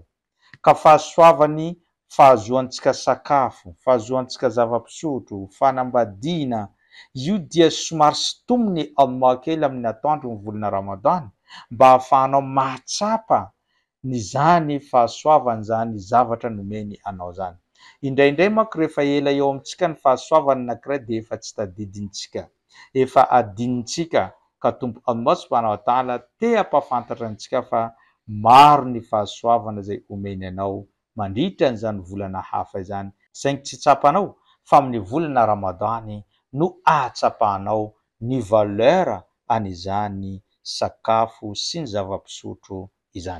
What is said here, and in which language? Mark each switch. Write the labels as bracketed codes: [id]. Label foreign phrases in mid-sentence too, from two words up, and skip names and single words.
[mg] Ka fahasoavan'ny fahazoantsika sakafo, fahazoantsika zava-pisotro, fanambadiana, io dia somary sitominy Allah kely amin'ny atoandro ny volana Ramadana mba hahafahanao mahatsapa ny zany fahasoavany zany zavatra nomeny anao zany. Indraindray manko rehefa ela eo amintsika ny fahasoavana anankiray dia efa tsy tadidintsika, efa adinintsika, ka tompo [ar] الله سبحانه وتعالى [mg] te hampafantatra antsika fa maro ny fahasoavana izay omeny anao mandritra an'izany volana hafa izany, saingy tsy tsapanao fa amin'ny volana Ramadana no ahatsapahanao ny valeur an'izany sakafo sy ny zava-pisotro izany.